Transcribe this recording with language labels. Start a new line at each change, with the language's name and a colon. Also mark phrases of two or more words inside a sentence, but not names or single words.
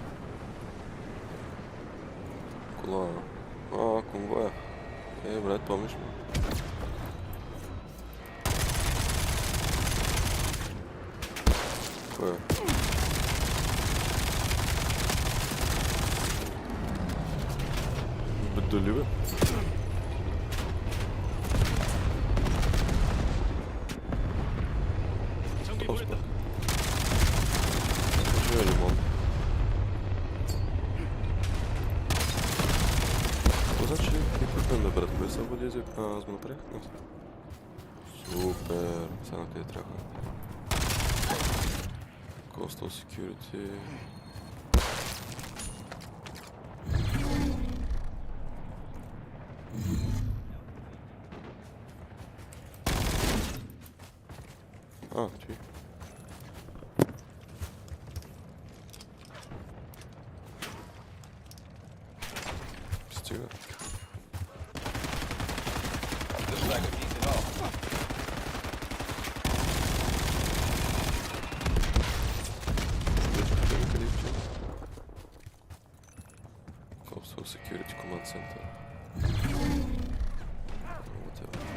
Bulgarian: Кола. Конвоя. Брат, помниш ли? Кой е? Дали бе?
Korean: 장비 보냈다.
Bulgarian: Живе лимон. Това значи еквипмент да брат, кое са вализи? Аз го направих? Супер! Сега на къде трябва?
English: Coastal Security.
Bulgarian: Ти. Стига.
English: Looks like a decent haul. Coastal Security Command Center. Whatever.